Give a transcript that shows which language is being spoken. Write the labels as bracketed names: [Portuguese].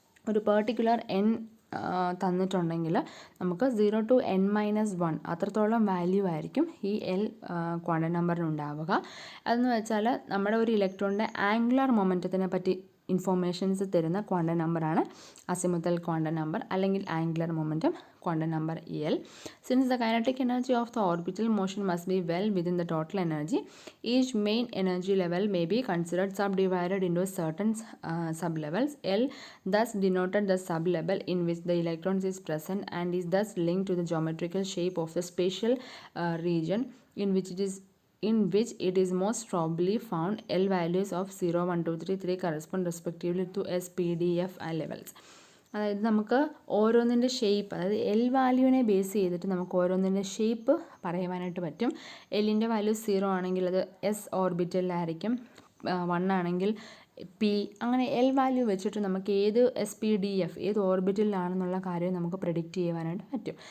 [Malayalam] ഒരു particular n തന്നിട്ടുണ്ടെങ്കിൽ നമുക്ക് 0 to n-1 അത്രത്തോളം വാല്യൂ ആയിരിക്കും ഈ L ക്വാണ്ടം നമ്പറിന് ഉണ്ടാവുക. അതെന്ന് വെച്ചാൽ നമ്മുടെ ഒരു ഇലക്ട്രോണിൻ്റെ ആംഗുലർ മൊമെൻറ്റത്തിനെ പറ്റി ഇൻഫോർമേഷൻസ് തരുന്ന ക്വാണ്ടം നമ്പറാണ് അസിമുത്തൽ ക്വാണ്ടം നമ്പർ അല്ലെങ്കിൽ angular momentum quantum number L. [English] Since the kinetic energy of the orbital motion must be well within the total energy, each main energy level may be considered subdivided into certain sublevels. L thus denoted the sublevel in which the electrons is present and is thus linked to the geometrical shape of the spatial region in which it is most probably found. L values of 0, 1, 2, 3, 3 correspond respectively to S, P, D, F and levels. [Malayalam] അതായത് നമുക്ക് ഓരോന്നിൻ്റെ shape, അതായത് L വാല്യൂവിനെ base ചെയ്തിട്ട് നമുക്ക് ഓരോന്നിൻ്റെ shape പറയുവാനായിട്ട് പറ്റും. എല്ലിൻ്റെ value 0 ആണെങ്കിൽ അത് S ഓർബിറ്റലിലായിരിക്കും, 1 ആണെങ്കിൽ പി, അങ്ങനെ എൽ വാല്യൂ വെച്ചിട്ട് നമുക്ക് ഏത് എസ് പി ഡി എഫ് ഏത് ഓർബിറ്റലിലാണെന്നുള്ള കാര്യം നമുക്ക് പ്രെഡിക്റ്റ് ചെയ്യുവാനായിട്ട് പറ്റും.